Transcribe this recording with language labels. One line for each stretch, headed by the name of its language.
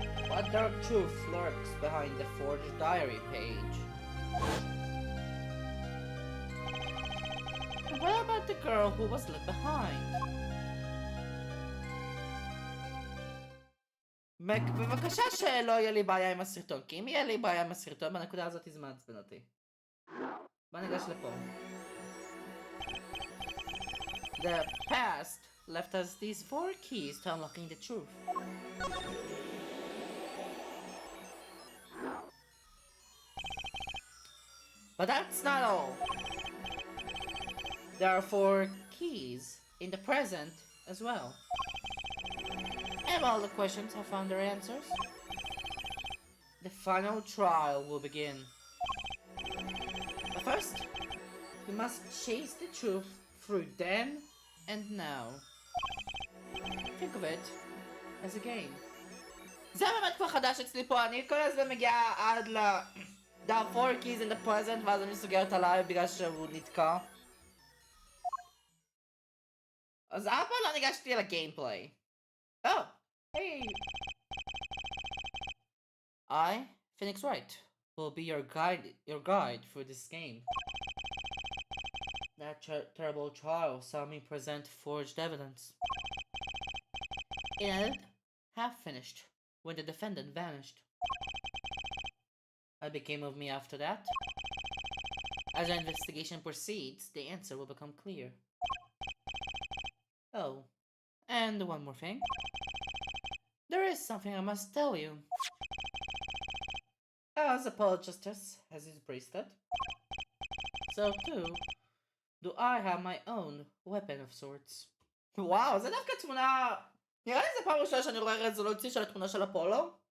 English: What dark truth lurks behind the forged diary page? And what about the girl who was left behind?
Hebrew: בבקשה שלא יהיה לי בעיה עם הסרטון, כי אם יהיה לי בעיה עם הסרטון, בנקודה הזאת זה מעצבן אותי. בוא ניגש לפה.
English: The past left us these 4 keys to unlocking the truth. But that's not all. There are 4 keys in the present as well. And all the questions have found their answers. The final trial will begin. But first, we must chase the truth through then and now. Think of it as a game.
Hebrew: זה באמת כבר חדש אצלי פה, אני כל הזמן מגיעה עד the 4 keys in the present, ואז אני סוגרת עליי בגלל שהוא נתקע. אז אף פעם לא ניגשתי לגיימפליי.
English: Oh, hey! I, Phoenix Wright, will be your guide through this game. That terrible trial saw me present forged evidence. It ended half finished when the defendant vanished. What became of me after that? As our investigation proceeds, the answer will become clear. Oh, and one more thing. There is something I must tell you. As Apollo Justice has his bracelet, so too do I have my own weapon of sorts.
Hebrew: וואו, זה דווקא תמונה... נראה לי זה פעם ראשונה שאני רואה רזולוציה של התמונה של אפולו.